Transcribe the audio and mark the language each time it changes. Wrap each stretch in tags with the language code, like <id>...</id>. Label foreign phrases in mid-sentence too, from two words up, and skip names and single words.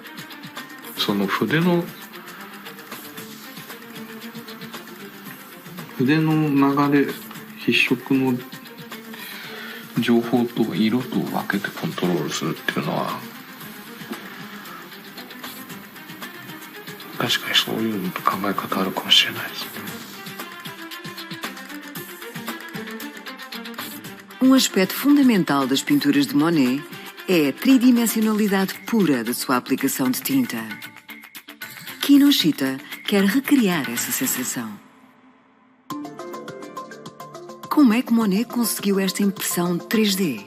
<ja>その筆の筆の流れ、筆色の情報と色と分けてコントロールするっていうのは確かにそういうのと考え方あるかもしれないですね。</ja> <pt>Aspecto fundamental das pinturas de Monet é a tridimensionalidade pura da sua aplicação de tinta. Kinoshita quer recriar essa sensação. Como é que Monet conseguiu esta impressão 3D?</pt>